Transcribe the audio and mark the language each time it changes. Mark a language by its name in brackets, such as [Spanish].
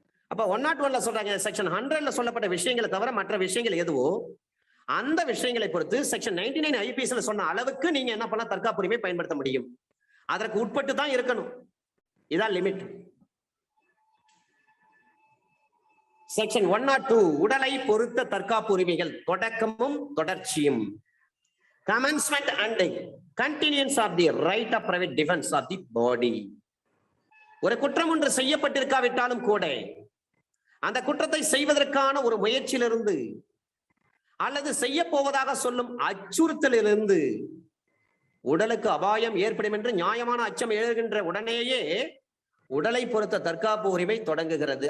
[Tamil] அப்ப 101ல சொல்றாங்க, செக்ஷன் 100ல சொல்லப்பட்ட விஷயங்களை தவிர மற்ற விஷயங்கள் எதுவோ அந்த விஷயங்களை பொறுத்து செக்ஷன் 99 ஐபிஎஸ்ல சொன்ன அளவுக்கு நீங்க என்ன பண்ணலாம், தற்காப்புரிமை பயன்படுத்த முடியும். அதற்கு உட்பட்டு தான் இருக்கணும். இதான் லிமிட். செக்ஷன் 102 உடலை பொறுத்த தற்காப்பு உரிமைகள் தொடக்கமும் தொடர்ச்சியும். [English] Commencement and continuance of the right of private defense of the body. [Tamil] ஒரு குற்றம் ஒன்று செய்யப்பட்டிருக்காவிட்டாலும் கூட அந்த குற்றத்தை செய்வதற்கான ஒரு முயற்சியிலிருந்து அல்லது செய்ய போவதாக சொல்லும் அச்சுறுத்தலிலிருந்து உடலுக்கு அபாயம் ஏற்படும் என்று நியாயமான அச்சம் எழுகின்ற உடனேயே உடலை பொறுத்த தற்காப்பு உரிமை தொடங்குகிறது.